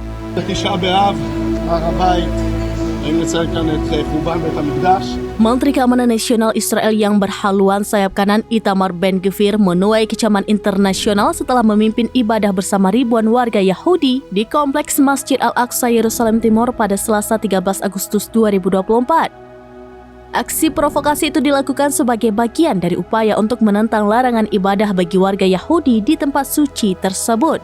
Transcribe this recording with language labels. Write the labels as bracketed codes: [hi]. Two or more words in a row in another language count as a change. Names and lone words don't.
[he] בתשעה באב, הר הבית, האם נציין כאן את חורבן בית המקדש. [id] Menteri Keamanan Nasional Israel yang berhaluan sayap kanan Itamar Ben-Gvir menuai kecaman internasional setelah memimpin ibadah bersama ribuan warga Yahudi di Kompleks Masjid Al-Aqsa Yerusalem Timur pada Selasa 13 Agustus 2024. Aksi provokasi itu dilakukan sebagai bagian dari upaya untuk menentang larangan ibadah bagi warga Yahudi di tempat suci tersebut.